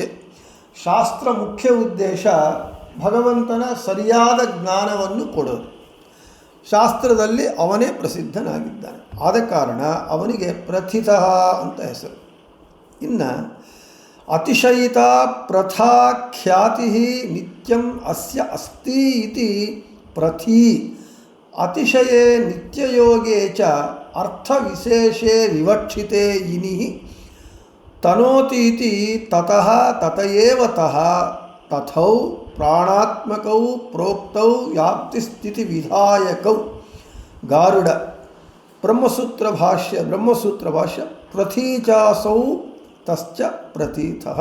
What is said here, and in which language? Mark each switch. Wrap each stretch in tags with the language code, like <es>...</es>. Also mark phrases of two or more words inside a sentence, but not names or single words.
<kn>ಶಾಸ್ತ್ರ ಮುಖ್ಯ ಉದ್ದೇಶ ಭಗವಂತನ ಸರಿಯಾದ ಜ್ಞಾನವನ್ನು ಕೊಡೋದು. ಶಾಸ್ತ್ರದಲ್ಲಿ ಅವನೇ ಪ್ರಸಿದ್ಧನಾಗಿದ್ದಾನೆ, ಆದ ಕಾರಣ ಅವನಿಗೆ ಪ್ರಥಿತಃ ಅಂತ ಹೆಸರು.</kn> <sa>ಇನ್ನು ಅತಿಶಯಿತ ಪ್ರಥಾ ಖ್ಯಾತಿ ನಿತ್ಯಂ ಅಸ್ಯ ಅಸ್ತಿ ಇತಿ ಪ್ರಥಿ. ಅತಿಶಯೇ ನಿತ್ಯಯೋಗೇ ಚ ಅರ್ಥವಿಶೇಷೇ ವಿವಕ್ಷಿತೆ ಇನಿ ತನೋತೀತಿ ತತಃ ತತಯೇವ ತಃ ತಥೌ ಪ್ರಾಣಾತ್ಮಕೌ ಪ್ರೋಕ್ತೌ ವ್ಯಾಪ್ತಿಸ್ಥಿತಿ ವಿಧಾಯಕೌ. ಗಾರುಡ ಬ್ರಹ್ಮಸೂತ್ರ ಭಾಷ್ಯ ಪ್ರಥೀಚಾಸೌ ತಶ್ಚ ಪ್ರತೀತಃ.</sa>